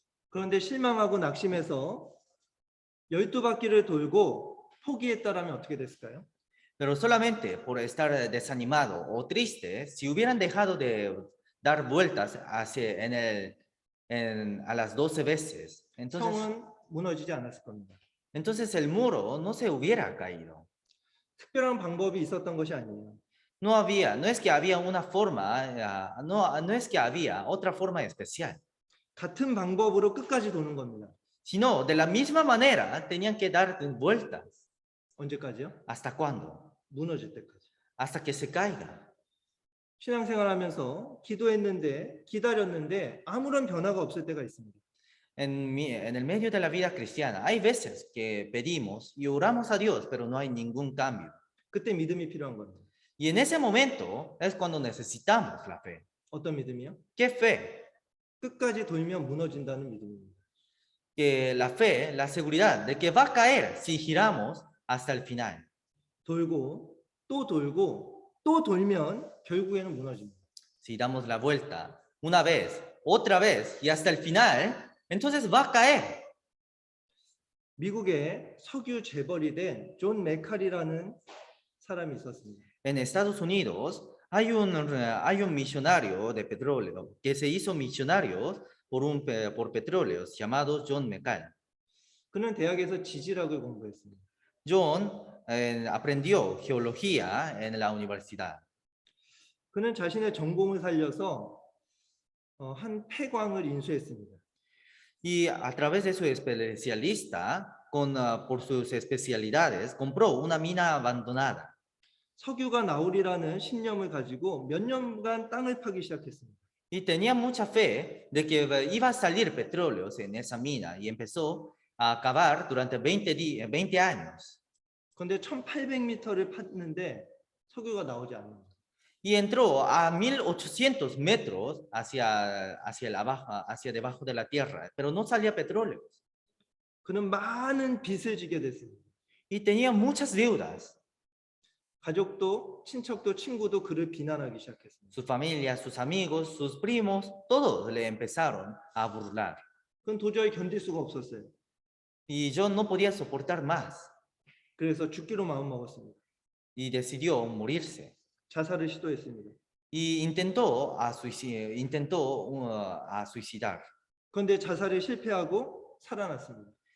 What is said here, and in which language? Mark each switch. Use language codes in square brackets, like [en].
[ko] 그런데 실망하고 낙심해서 12바퀴를 돌고 포기했다라면 어떻게 됐을까요? [es] Pero solamente por estar desanimado o triste, si hubieran dejado de dar vueltas a las 12 veces, [ko] 성은 무너지지 않았을 겁니다. [es] entonces el muro no se hubiera caído. [ko] 특별한 방법이 있었던 것이 아니에요. [es] No es que había una forma, no es que había otra forma especial, [ko] 같은 방법으로 끝까지 도는 겁니다. [es] sino de la misma manera tenían que dar vueltas. [ko] 언제까지요? [es] ¿Hasta cuándo? [ko] 무너질 때까지. [es] Hasta que se caiga. [ko] 신앙생활하면서 기도했는데 기다렸는데 아무런 변화가 없을 때가 있습니다. [es] En el medio de la vida cristiana hay veces que pedimos y oramos a Dios, pero no hay ningún cambio. [ko] 그때 믿음이 필요한 겁니다. [es] Y en ese momento es cuando necesitamos la fe. [ko] 어떤 믿음이요? [es] ¿Qué fe? [ko] 끝까지 돌면 무너진다는 믿음입니다. [es] Que la fe, la seguridad de que va a caer si giramos hasta el final. [ko] 돌고 또 돌면 결국에는 무너집니다. [es] Si damos la vuelta una vez, otra vez y hasta el final, entonces va a caer. [ko] 미국에 석유 재벌이 된 존 메칼이라는 사람이 있었습니다. [es] En Estados Unidos hay un misionario de petróleo que se hizo misionario por petróleos llamado John McCall. [ko] 그는 대학에서 지질학을 공부했습니다. [es] John aprendió geología en la universidad. [ko] 그는 자신의 전공을 살려서 한 폐광을 인수했습니다. [es] Y a través de su especialista, por sus especialidades, compró una mina abandonada. [ko] 석유가 나오리라는 신념을 가지고 몇 년간 땅을 파기 시작했습니다. [es] Y tenía mucha fe de que iba a salir petróleos en esa mina y empezó a cavar durante 20 años. [ko] 그런데 1800m를 팠는데 석유가 나오지 않습니다. [es] y entró a 1800 metros hacia debajo de la tierra, pero no salía petróleo. [ko] 그는 많은 빚을 지게 됐습니다. [es] Y tenía muchas deudas. [ko] 가족도, 친척도, 친구도 그를 비난하기 시작했습니다. [es] Su familia, sus amigos, sus primos, todos le empezaron a burlar. [ko] 그건 도저히 견딜 수가 없었어요. [es] Y yo no podía soportar más [ko] 그래서 죽기로 마음먹었습니다. [es] y decidió morirse. [ko] 자살을 시도했습니다. [es] Y intentó suicidar, [ko] 그런데 자살에 실패하고 살아났습니다.